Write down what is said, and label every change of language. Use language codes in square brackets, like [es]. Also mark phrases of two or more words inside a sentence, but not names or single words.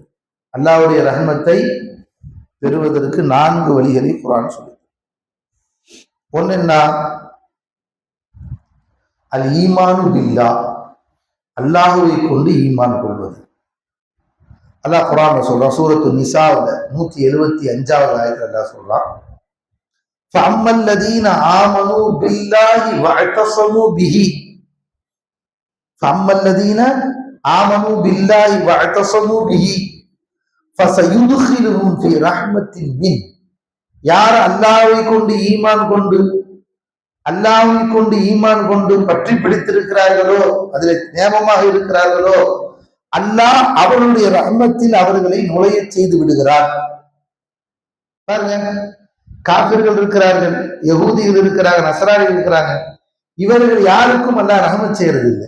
[ta] அல்லாஹ்வுடைய ரஹமத்தை பெறுவதற்கு 4 வழிகளை குர்ஆன் சொல்லி. ஒன்னு என்ன? [ar] الإيمان بالله, [ta] அல்லாஹ்வை கொண்டு ஈமான் கொள்வது. அல்லாஹ் குர்ஆன்ல சொல்றான், சூரத்து நிசாவுல 175வது ஆயத்துல அல்லாஹ் சொல்றான், [ar] فَأَمَّا الَّذِينَ آمَنُوا بِاللَّهِ وَاعْتَصَمُوا بِهِ فَأَمَّا الَّذِينَ آمَنُوا بِاللَّهِ وَاعْتَصَمُوا بِهِ فَسَيُدْخِلُهُمْ فِي رَحْمَةٍ مِّنْهُ. [ta] யார் அல்லாஹ்வை கொண்டு ஈமான் கொண்டு பற்றி பிடித்திருக்கிறார்களோ, அதில் நேமமாக இருக்கிறார்களோ, அல்லாஹ் அவருடைய ரஹ்மத்தில் அவர்களை நுழைய செய்து விடுகிறார். பாருங்க, காபிர்கள் இருக்கிறார்கள், யகூதிகள் இருக்கிறாங்க, நசராணிகள் இருக்கிறாங்க, இவர்கள் யாருக்கும் அல்லாஹ் ரஹ்மத் செய்யறது இல்லை.